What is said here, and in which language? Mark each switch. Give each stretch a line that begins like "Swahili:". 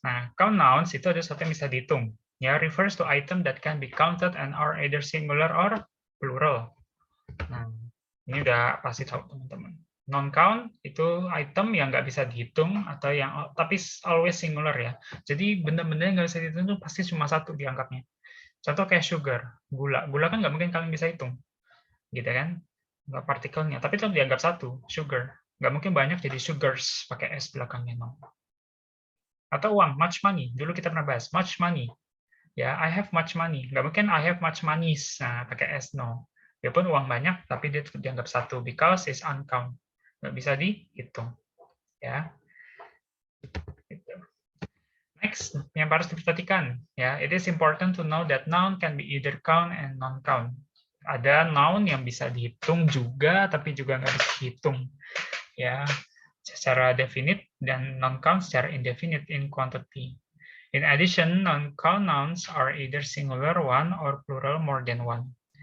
Indonesian: Nah, count nouns itu ada sesuatu yang bisa dihitung.
English: Ya, refers to item that can be counted and are either singular or plural.
Indonesian: Nah, ini udah pasti tahu teman-teman. Non-count itu item yang nggak bisa dihitung atau yang tapi
English: always singular
Indonesian: ya. Jadi benda-benda yang nggak bisa dihitung itu pasti cuma satu dianggapnya. Contoh kayak sugar, gula. Gula kan nggak mungkin kalian bisa hitung, gitu kan? Nggak partikelnya, tapi itu dianggap satu, sugar. Nggak mungkin banyak jadi sugars, pakai S belakangnya, no. Atau uang, much money. Dulu kita pernah bahas, much money. Ya,
English: I have much money.
Indonesian: Nggak mungkin
English: I have much money,
Indonesian: nah, pakai S, no. Dia pun uang banyak, tapi dia dianggap satu,
English: because it's uncount.
Indonesian: Nggak bisa dihitung. Ya. Gitu.
English: Next,
Indonesian: yang harus diperhatikan,
English: ya, it is important to know that noun can be either count and non-count.
Indonesian: Ada noun yang bisa dihitung juga, tapi juga nggak bisa dihitung, ya, secara definite dan non-count secara indefinite in quantity.
English: In addition, non-count nouns are either singular one or plural more than one.